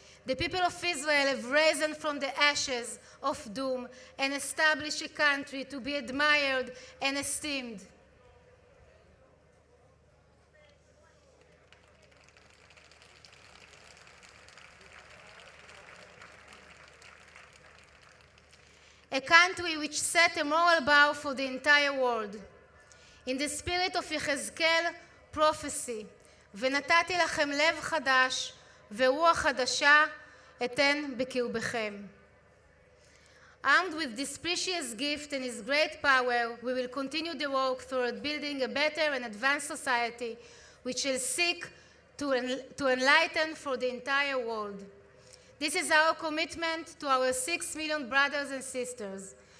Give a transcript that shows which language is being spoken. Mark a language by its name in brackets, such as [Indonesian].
[English] The people of Israel have risen from the ashes of doom and established a country to be admired and esteemed. A country which set a moral bar for the entire world. In the spirit of יחזקאל prophecy, [Hebrew] ונתתי לכם לב חדש ורוח חדשה אתן בקרבכם. [English] Armed with this precious gift and his great power, we will continue the work toward building a better and advanced society which shall seek to enlighten for the entire world. This is our commitment to our 6 million brothers and sisters.